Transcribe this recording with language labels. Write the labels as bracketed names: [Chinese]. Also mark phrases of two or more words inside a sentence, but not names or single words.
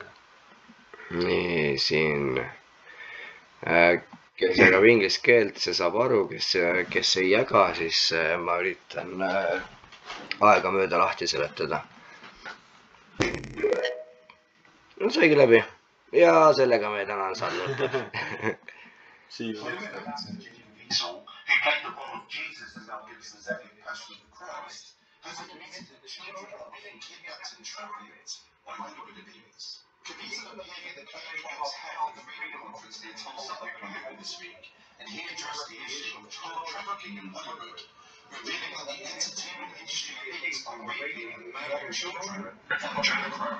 [Estonian] nii, siin kes jagab inglise keelt, see saab aru, kes ei jaga, siis ma üritan aegamööda lahti seletada. no saigi läbi ja sellega me täna saame lõpetada. [English] has admitted that the children are being kidnapped and trafficked by Hollywood. Caviezel appeared at the KFM's Health and Freedom Conference near Tulsa, Oklahoma this week, and he addressed the issue of child trafficking in Hollywood, revealing that the entertainment industry elites are raping and murdering children for adrenochrome.